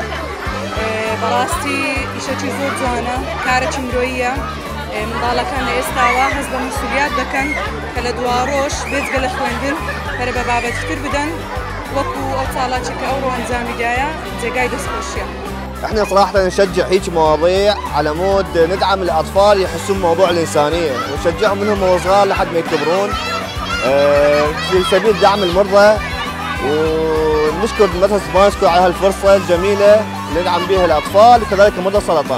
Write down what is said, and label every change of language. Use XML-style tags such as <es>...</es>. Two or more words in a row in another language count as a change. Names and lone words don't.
<ckb>بەڕاستی ئیشەکی زۆر جوانە، کارێکی مرۆییە. منداڵەکان لە ئێستاوە هەست بە مەسئولیات دەکەن کە لە دوا ڕۆژ بێجگە لە خوێندن پەرە بە بابەتتر بدەن وەکو ئەو ساڵاتێک کە ئەوڕۆ ئەنجامیدایە جێگای دەستخۆشیە.</ckb> <ar>احنا صراحة نشجع هيك مواضيع على مود ندعم الأطفال يحسون بموضوع الإنسانية ونشجعهم منهم وهو صغار لحد ما يكبرون في سبيل دعم المرضى، ونشكر مدرسة بانسكو على هالفرصة الجميلة اللي ندعم بها الأطفال وكذلك مرضى السرطان.</ar>